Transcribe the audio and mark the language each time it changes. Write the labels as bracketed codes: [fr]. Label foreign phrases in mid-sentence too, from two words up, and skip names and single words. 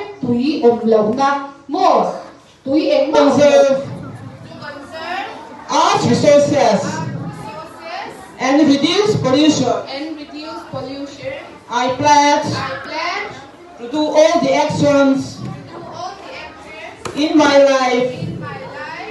[lus] thui om lo na mo thui eng ma [en] Conserve to conserve earth resources resources and reduce pollution. and reduce pollution. I pledge I pledge to do all the actions to do all the actions in my life in my life